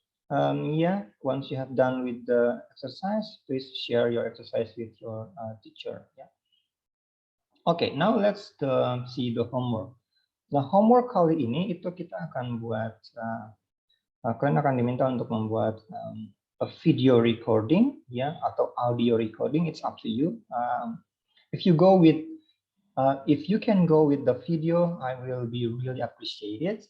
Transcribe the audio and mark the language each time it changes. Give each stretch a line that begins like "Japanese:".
English: Yeah, once you have done with the exercise, please share your exercise with your teacher. Yeah. Okay, now let's see the homework.
Indonesian: Nah, homework kali ini itu kita akan buat, kalian akan diminta untuk membuat
English: a video recording,
Indonesian: ya, atau
English: audio recording. It's up to you. If you go with if you can go with the video, I will be really appreciated.